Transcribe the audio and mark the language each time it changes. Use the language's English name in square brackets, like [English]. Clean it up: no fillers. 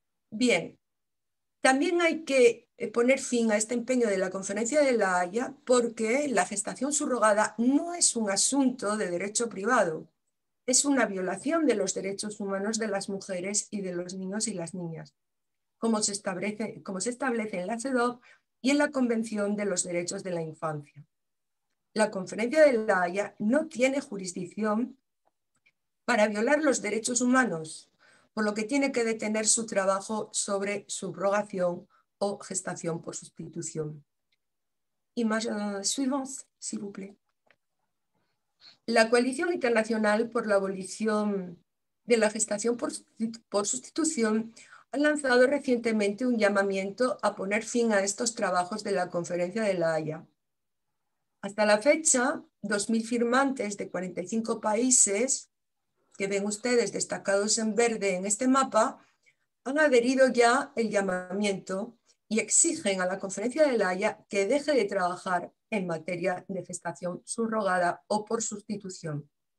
[Spanish] Bien, también hay que poner fin a este empeño de la Conferencia de La Haya porque la gestación subrogada no es un asunto de derecho privado, es una violación de los derechos humanos de las mujeres y de los niños y las niñas, como se establece en la CEDAW y en la Convención de los Derechos de la Infancia. La Conferencia de La Haya no tiene jurisdicción para violar los derechos humanos, por lo que tiene que detener su trabajo sobre subrogación o gestación por sustitución. [French] Image suivante, s'il vous plaît. [Spanish] La Coalición Internacional por la Abolición de la Gestación por Sustitución ha lanzado recientemente un llamamiento a poner fin a estos trabajos de la Conferencia de La Haya. Hasta la fecha, 2.000 firmantes de 45 países, que ven ustedes destacados en verde en este mapa, han adherido ya el llamamiento y exigen a la Conferencia de La Haya que deje de trabajar en materia de gestación subrogada o por sustitución.